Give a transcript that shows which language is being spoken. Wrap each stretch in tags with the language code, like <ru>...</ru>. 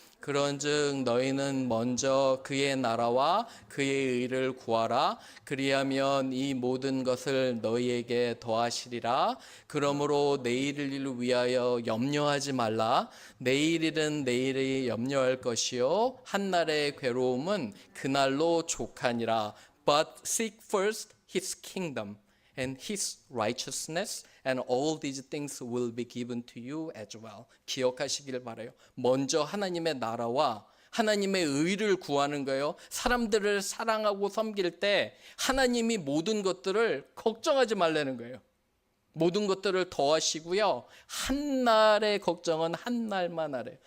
<ko>그런즉 너희는 먼저 그의 나라와 그의 의를 구하라. 그리하면 이 모든 것을 너희에게 더하시리라. 그러므로 내일을 위하여 염려하지 말라. 내일일은 내일이 염려할 것이요 한날의 괴로움은 그날로 족하니라.</ko> <en>But seek first his kingdom and his righteousness, and all these things will be given to you as well.</en> <ko>기억하시길 바라요. 먼저 하나님의 나라와 하나님의 의를 구하는 거예요. 사람들을 사랑하고 섬길 때 하나님이 모든 것들을 걱정하지 말라는 거예요. 모든 것들을 더하시고요. 한날의 걱정은 한날만 하래요.</ko>